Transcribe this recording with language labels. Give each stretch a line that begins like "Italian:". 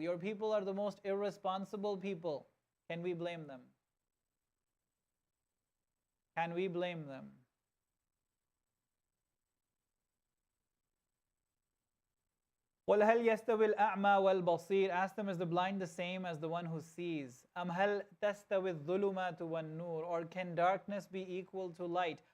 English: Your people are the most irresponsible people. Can we blame them? Can we blame them?
Arabic: قُلْ هَلْ يَسْتَوِي الْأَعْمَى وَالْبَصِيرُ.
English: Ask them, is the blind the same as the one who sees?
Arabic: أَمْ هَلْ تَسْتَوِي الظُّلُمَاتُ وَالنُّورُ.
English: Or can darkness be equal to light?